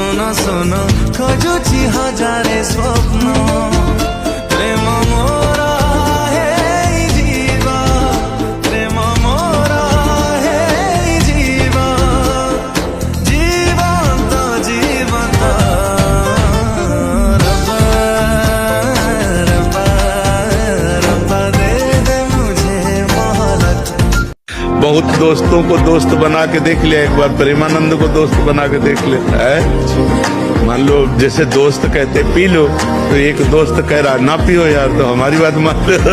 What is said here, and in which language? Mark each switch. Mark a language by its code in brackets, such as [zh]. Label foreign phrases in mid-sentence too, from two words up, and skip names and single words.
[or] ଶୁନ ଖୋଜୁଛି ହଜାରେ ସ୍ୱପ୍ନ ପ୍ରେମ ମୋର ହେଇଯିବ ପ୍ରେମ ମୋର ହେଇଯିବ ଜୀବନ୍ତ ଜୀବନ୍ତ [hi] रब्बा रब्बा रब्बा दे दे मुझे मोहलत। बहुत दोस्तों को दोस्त बना के देख लिया, एक बार प्रेमानंद को दोस्त बना के देख लेता है। मान लो जैसे दोस्त कहते पी लो, तो एक दोस्त कह रहा ना पियो यार, तो हमारी बात मान लो।